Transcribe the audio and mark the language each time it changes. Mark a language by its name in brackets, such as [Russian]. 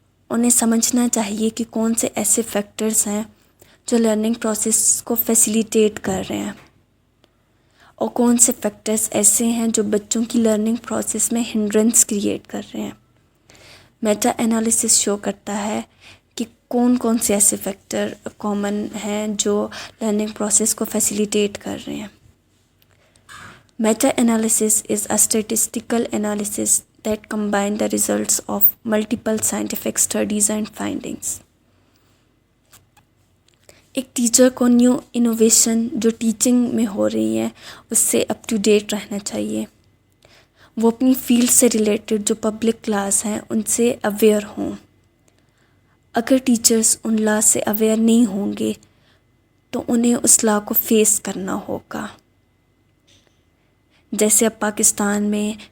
[Urdu] انہیں سمجھنا چاہیے کہ کون سے ایسے فیکٹرز ہیں جو لرننگ پروسیس کو فیسیلیٹیٹ کر رہے ہیں اور کون سے فیکٹرز ایسے ہیں جو بچوں کی لرننگ پروسیس میں ہنڈرنس کریٹ کر رہے ہیں. میٹا انالیسس شو کرتا ہے کہ کون سے ایسے فیکٹر کامن ہیں جو لرننگ پروسیس کو فیسیلیٹیٹ کر رہے ہیں. [English] Meta analysis is a statistical analysis that combines the results of multiple scientific studies and findings. [Urdu] ایک ٹیچر کو نیو انوویشن جو ٹیچنگ میں ہو رہی ہے اس سے اپ ٹو ڈیٹ رہنا چاہیے. وہ اپنی فیلڈ سے ریلیٹڈ جو پبلک لاز ہیں ان سے اویئر ہوں. اگر ٹیچرز ان لاز سے اویئر نہیں ہوں گے تو انہیں اس لا کو فیس کرنا ہوگا. جیسے اب پاکستان میں